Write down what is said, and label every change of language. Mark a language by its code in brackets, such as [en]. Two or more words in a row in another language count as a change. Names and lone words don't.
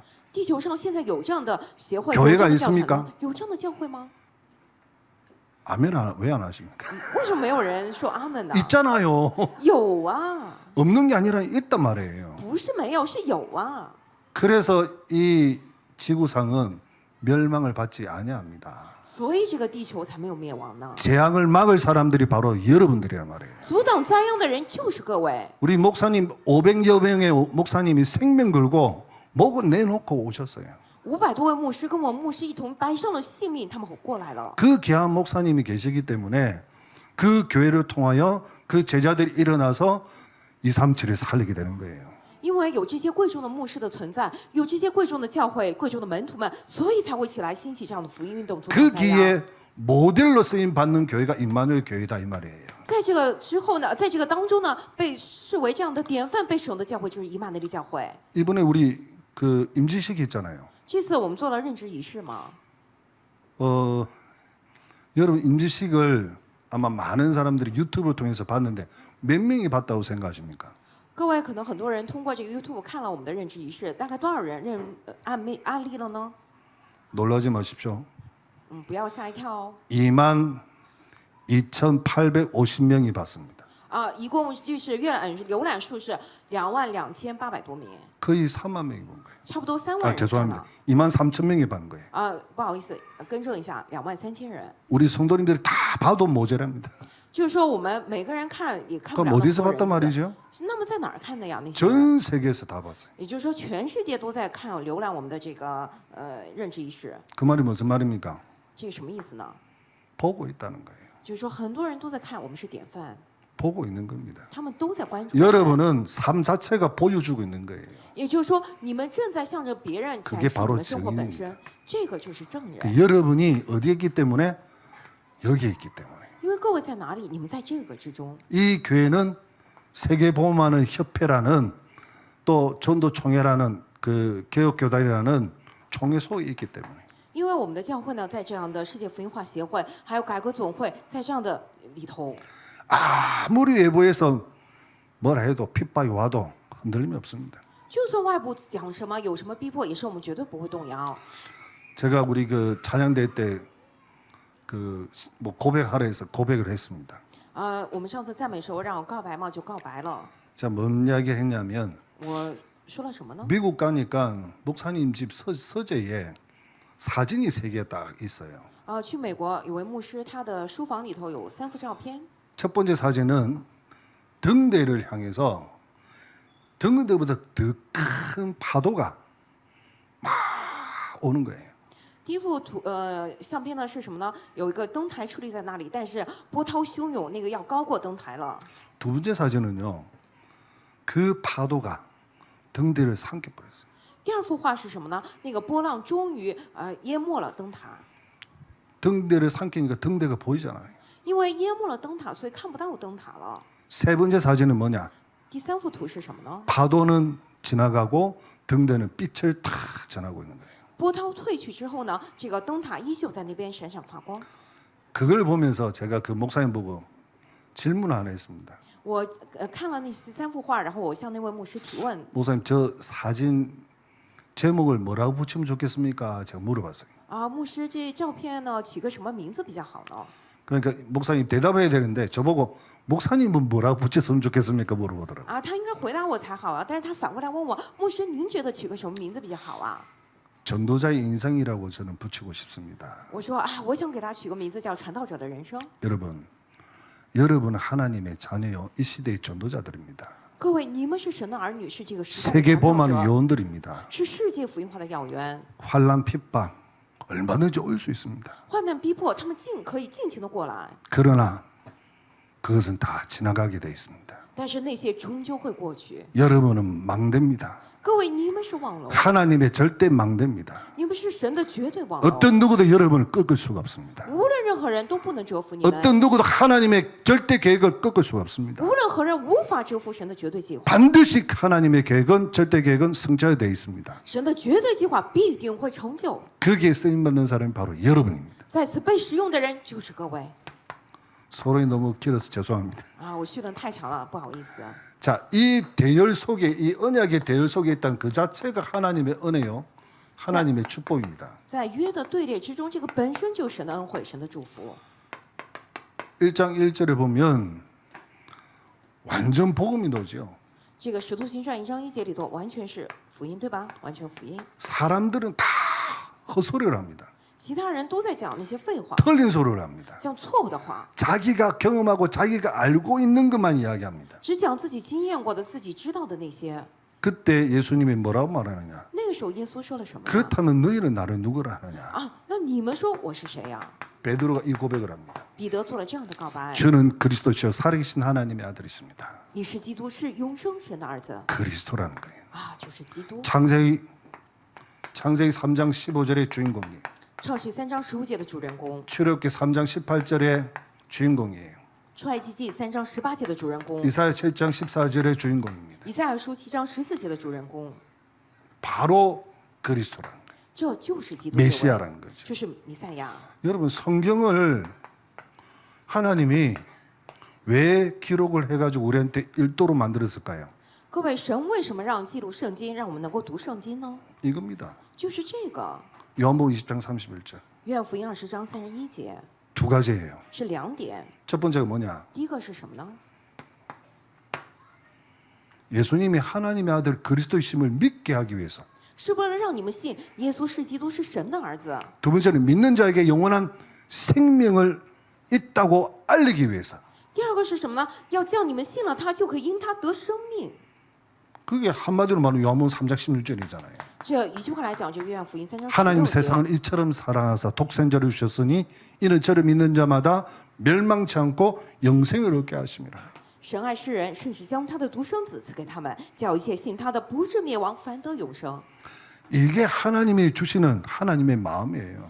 [zh] 地球上现在有这样的协会， [ko] 교회가 [zh] 有这样的教团 [ko] 있습니까 [zh] 吗？有这样的教会吗？ [ko] 아멘 왜 안 하십니까? [zh] 为什么没有人说阿门呢？ [ko] 있잖아요. [zh] 有啊， [ko] 없는 게 아니라 있단 말이에요. [zh] 不是没有，是有啊。 [ko] 그래서 이 지구상은 멸망을 받지 아니합니다. [zh] 所以这个地球才没有灭亡呢。 [ko] 재앙을 막을 사람들이 바로 여러분들이란 말이에요. [zh] 阻挡灾殃的人就是各位。 [ko] 우리 목사님 500여 명의 목사님이 생명 걸고 목을 내놓고 오셨어요. [zh] 500 多位牧师跟我们牧师一同摆上了性命，他们过来了。 [ko] 그 귀한 목사님이 계시기 때문에 그 교회를 통하여 그 제자들이 일어나서 237을 살리게 되는 거예요. [zh] 因为有这些贵重的牧师的存在，有这些贵重的教会、贵重的门徒们，所以才会起来兴起这样的福音运动。阻挡 [ko] 그 [zh] 灾殃。 [ko] 기에 모델로 쓰임 받는 교회가 임마누엘 교회다 이 말이에요. [zh] 在这个之后呢，在这个当中呢，被视为这样的典范、被使用的教会就是以马内利教会。 [ko] 이번에 우리 그 임지식 있잖아요. [zh] 这次我们做了任职仪式嘛， [ko] 여러분 임지식을 아마 많은 사람들이 유튜브를 통해서 봤는데 몇 명이 봤다고 생각하십니까? [zh] 各位可能很多人通过这个 YouTube 看了我们的任职仪式，大概多少人案例了呢？ [ko] 놀라지 마십시오. [zh] 不要吓一跳哦。 [ko] 22,850명이 봤습니다. [zh] 啊，一共就是浏览数是22,800多名， [ko] 거의 3만 명이 본 거예요. [zh] 差不多3万 [ko] 아 [zh] 人看 [ko] 죄송합니다. [zh] 了。 [ko] 23,000명이 본 거예요. [zh] 不好意思，更正一下，23,000人。 [ko] 우리 성도님들이 다 봐도 모자랍니다. [zh] 就是说我们每个人看也看不 [ko] 그럼 [zh] 了那么 [ko] 어디서 [zh] 多 [ko] 봤단 [zh] 人次。 [ko] 말이죠? [zh] 那么在哪儿看的呀？那些人？ [ko] 전 세계에서 다 봤어요. [zh] 也就是说，全世界都在看浏览我们的这个任职仪式， [ko] 그 말이 무슨 말입니까? [zh] 这个什么意思呢？ [ko] 보고 있다는 거예요. [zh] 就是说，很多人都在看我们是典范， [ko] 보고 있는 겁니다. [zh] 他们都在关注。 [ko] 여러분은 삶 자체가 보여주고 있는 거예요. [zh] 也就是说，你们正在向着别人展 [ko] 그게 [zh] 示你 [ko] 바로 [zh] 们生活本 [ko] 증인입니다. [zh] 身，这个就是证人。 [ko] 그 여러분이 어디에 있기 때문에 여기에 있기 때문에 [zh] 因为各位在哪里，你们在这个之中。 [ko] 이 교회는 세계보험하는 협회라는 또 전도총회라는 그 개혁교단이라는 총회 속에 있기 때문에 [zh] 因为我们的教会呢，在这样的世界福音化协会，还有改革总会，在这样的里头， [ko] 아무리 외부에서 뭐라 해도 핍박이 와도 흔들림이 없습니다. [zh] 就算外部讲什么，有什么逼迫，也是我们绝对不会动摇。 [ko] 제가 우리 그 찬양대 때 그 뭐 고백하라 해서 고백을 했습니다. [zh] 我们上次赞美时候让我告白嘛，就告白了。 [ko] 제가 뭔 이야기를 했냐면 [zh] 我说了什么呢？ [ko] 미국 가니까 목사님 집 서재에 사진이 3개 딱 있어요. [zh] 去美国有位牧师，他的书房里头有3幅照片。 [ko] 첫 번째 사진은 등대를 향해서 등대보다 더 큰 파도가 막 오는 거예요. [zh] 第一幅相片呢是什么呢？有一个灯台矗立在那里，但是波涛汹涌，那个要高过灯台了。 [ko] 두 번째 사진은요. 그 파도가 등대를 삼켜 버렸어요. [zh] 第二幅画是什么呢？那个波浪终于淹没了灯塔， [ko] 등대를 삼키니까 등대가 보이잖아요. [zh] 因为淹没了灯塔，所以看不到灯塔了。 [ko] 세 번째 사진은 뭐냐? [zh] 第3幅图是什么呢？ [ko] 파도는 지나가고 등대는 빛을 탁 전하고 있는 거예요. [zh] 波涛退去之后呢，这个灯塔依旧在那边闪闪发光。 [ko] 그걸 보면서 제가 그 목사님 보고 질문 하나 했습니다. [zh] 我看了那3幅画，然后我向那位牧师提问： [ko] 목사님 저 사진 제목을 뭐라고 붙이면 좋겠습니까? 제가 물어봤어요. [zh] 牧师，这照片呢起个什么名字比较好呢？ [ko] 그러니까 목사님 대답해야 되는데 저보고 목사님은 뭐라고 붙였으면 좋겠습니까? 물어보더라고요. [zh] 他应该回答我才好啊，但是他反过来问我，牧师您觉得起个什么名字比较好啊？ [ko] 전도자의 인생이라고 저는 붙이고 싶습니다. [zh] 我说我想给他取个名字叫传道者的人生。 [ko] 여러분은 하나님의 자녀요. 이 시대의 전도자들입니다. [zh] 各位，你们是神的儿女，是这个时代的传道 [ko] 세계보험하는 [zh] 者， [ko] 요원들입니다. [zh] 是世界福音化的要员。 [ko] 환란 핍박 얼마든지 올 수 있습니다. [zh] 患难逼迫，他们可以尽情的过来。 [ko] 그러나 그것은 다 지나가게 돼 있습니다. [zh] 但是那些终究会过去。 [ko] 여러분은 망대입니다. [zh] 各位，你们是忘了， [ko] 하나님의 절대 망대입니다. [zh] 你们是神的绝对忘了。 [ko] 어떤 누구도 여러분을 꺾을 수가 없습니다. [zh] 无论任何人都不能折服你们， [ko] 어떤 누구도 하나님의 절대 계획을 꺾을 수가 없습니다. [zh] 无论何人无法折服神的绝对计划。 [ko] 반드시 하나님의 계획은 절대 계획은 성취되어 있습니다. [zh] 神的绝对计划必定会成就。 [ko] 거기에 쓰임 받는 사람이 바로 여러분입니다. [zh] 在此被使用的人就是各位。 [ko] 소론이 너무 길어서 죄송합니다. [zh] 啊，我叙论太长了，不好意思。 [ko] 자, 이 대열 속에 이 언약의 대열 속에 있다는 그 자체가 하나님의 은혜요, 하나님의 축복입니다. [zh] 在约的队列之中，这个本身就是神的恩惠，神的祝福。 [ko] 1장 1절에 보면 완전 복음이 나오죠. [zh] 这个《使徒行传》1章1节里头完全是福音，对吧？完全福音。 [ko] 사람들은 다 헛소리를 합니다. [zh] 其他人都在讲那些废话， [ko] 틀린 소리를 합니다. [zh] 讲错误的话， [ko] 자기가 경험하고 자기가 알고 있는 것만 이야기합니다. [zh] 只讲自己经验过的、自己知道的那些。 [ko] 그때 예수님이 뭐라고 말하느냐? [zh] 那个时候，耶稣说了什么呢？ [ko] 그렇다면 너희는 나를 누구라 하느냐? [zh] 啊，那你们说我是谁呀？ [ko] 베드로가 이 고백을 합니다. [zh] 彼得做了这样的告白： [ko] 저는 그리스도시요 살아계신 하나님의 아들이십니다. [zh] 你是基督，是永生神的儿子 [ko] 그리스도라는 거예요. [zh] 啊，就是基督。 [ko] 창세기 3장 15절의 주인공이, [zh] 创世3章15节的主人公， [ko] 출애굽기 3장 18절의 주인공이에요. [zh] 出埃及记3章18节的主人公， [ko] 이사야 7장 14절의 주인공입니다. [zh] 以赛亚书7章14节的主人公， [ko] 바로 그리스도라는 거예요. [zh] 这就是基督这位， [ko] 메시아라는 거죠. [zh] 就是弥赛亚。 [ko] 여러분 성경을 하나님이 왜 기록을 해가지고 우리한테 일도로 만들었을까요? [zh] 各位，神为什么让记录圣经，让我们能够读圣经呢？ [ko] 이겁니다. [zh] 就是这个， [ko] 요한복음 20장 31절 [zh] 约翰福音20章31节 [ko] 두 가지예요. [zh] 是2点。 [ko] 첫 번째가 뭐냐? [zh] 第一个是什么呢？ [ko] 예수님이 하나님의 아들 그리스도이심을 믿게 하기 위해서. [zh] 是为了让你们信耶稣是基督，是神的儿子。 [ko] 두 번째는 믿는 자에게 영원한 생명을 있다고 알리기 위해서. [zh] 第二个是什么呢？要叫你们信了他，就可以因他得生命。 [ko] 그게 한마디로 말하면 요한복음 3장 16절이잖아요. [zh] 这一句话来讲，就约翰福音3章 [ko] 하나님 [zh] 16节。 [ko] 세상을 이처럼 사랑하사 독생자를 주셨으니 이는 저를 믿는 자마다 멸망치 않고 영생을 얻게 하심이라. [zh] 神爱世人，甚至将他的独生子赐给他们，叫一切信他的不至灭亡，反得永生。 [ko] 이게 하나님이 주시는 하나님의 마음이에요.